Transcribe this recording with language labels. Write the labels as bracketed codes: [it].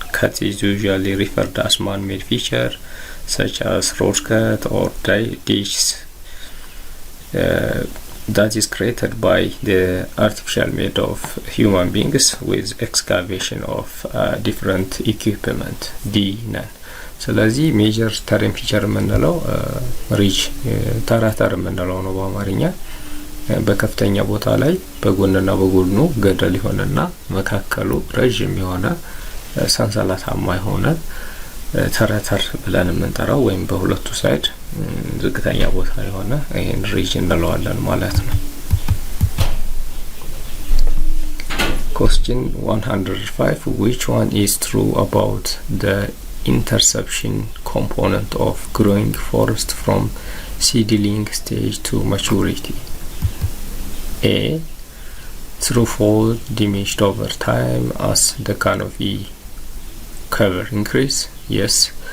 [en] Cut is usually referred as man-made feature such as road cut or ditches that is created by the artificial made of human beings with excavation of different equipment. D none. [am] ስለዚህ ሜጀር ተሬን ፊቸር የምንለው ሪጅ ተራተር የምንለው ነው በአማርኛ። በከፍተኛ ቦታ ላይ በጎንና በጎኑ ገደል ይሆንና መካከሉ ረጅም የሆነ ሰንሰለታማ የሆነ ተራተር ብለን የምንጠራው ወይም በሁለቱ ሳይድ ዝቅተኛ ቦታ የሆነ ይሄን ሪጅ እንለዋለን ማለት ነው። [en] Question 105 which one is true about the interception component of growing forest from seedling stage to maturity? A. True fall diminished over time as the canopy cover increase. Yes.